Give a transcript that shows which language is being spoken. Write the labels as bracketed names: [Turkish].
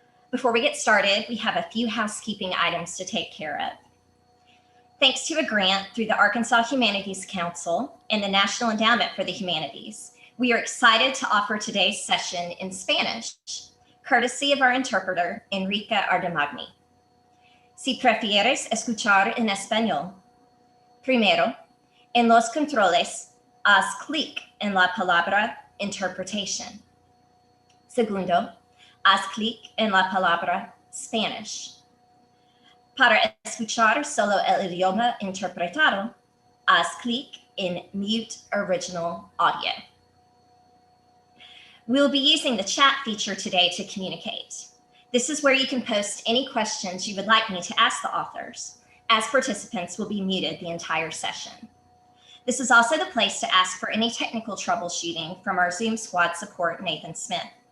[English] Before we get started, we have a few housekeeping items to take care of. Thanks to a grant through the Arkansas Humanities Council and the National Endowment for the Humanities, we are excited to offer today's session in Spanish, courtesy of our interpreter, Enrica Ardemagni. [Spanish] Si prefieres escuchar en español, primero, en los controles, haz clic en la palabra interpretation. Segundo, haz clic en la palabra Spanish. Para escuchar solo el idioma interpretado, haz clic en Mute Original Audio. [English] We'll be using the chat feature today to communicate. This is where you can post any questions you would like me to ask the authors, as participants will be muted the entire session. This is also the place to ask for any technical troubleshooting from our Zoom squad support, Nathan Smith.